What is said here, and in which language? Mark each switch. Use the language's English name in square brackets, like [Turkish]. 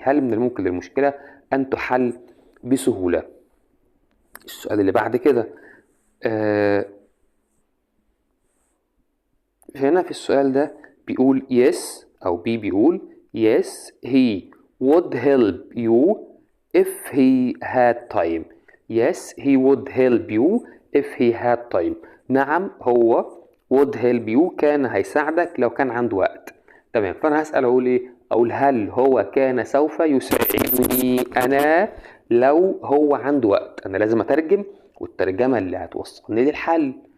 [Arabic] هل من الممكن للمشكلة أن تحل بسهولة؟ السؤال اللي بعد كده هنا في السؤال ده بيقول [English] yes، [Arabic] أو بيقول [English] yes he would help you if he had time. yes he would help you if he had time. [Arabic] نعم هو [English] would help you [Arabic] كان هيساعدك لو كان عنده وقت. تمام. فأنا هسأل أقول إيه؟ أقول هل هو كان سوف يساعدني أنا لو هو عنده وقت؟ أنا لازم أترجم، والترجمة اللي هتوصلني للحل.